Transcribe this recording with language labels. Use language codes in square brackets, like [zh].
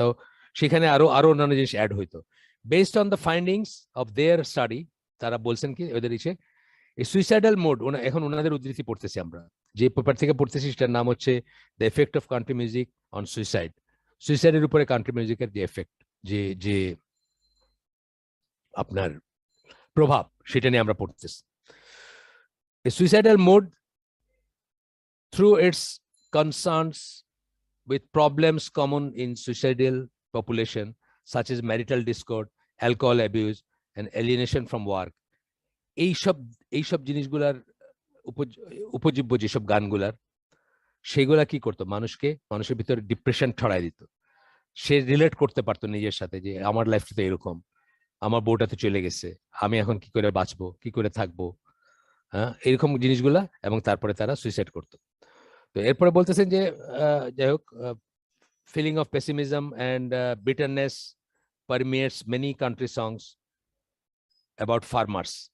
[bn] তো সেখানে আরো আরো অন্যান্য জিনিস অ্যাড হইতো। [en] based on the findings of their study, [bn] তারা বলছেন কি ওদের এই সুইসাইডাল মোড, এখন ওনাদের উদ্ধৃতি পড়তেছি আমরা, যে পেপার থেকে পড়তেছি সেটার নাম হচ্ছে the effect of country music on suicide. সুইসাইডের উপরে কান্ট্রি মিউজিকের যে এফেক্ট, যে যে আপনার প্রভাব, সেটা নিয়ে আমরা পড়তেছি। [en] A suicidal mood, through its concerns with problems common in suicidal population, such as marital discord, alcohol abuse, and alienation from work, [bn] এইসব এইসব জিনিসগুলার উপজীব্য যেসব গানগুলার, সেগুলা কি করতো? মানুষের ভিতরে ডিপ্রেশন ছড়াই দিত। সে রিলেট করতে পারতো নিজের সাথে যে আমার লাইফটা তো এরকম, আমার বউটা তো চলে গেছে, আমি এখন কি করে বাঁচবো, কি করে থাকবো, হ্যাঁ, এরকম জিনিসগুলা। এবং তারপরে তারা সুইসাইড করতো। তো এরপরে বলতেছেন যে যাই হোক, [en] Feeling of pessimism and bitterness permeates many country songs about farmers.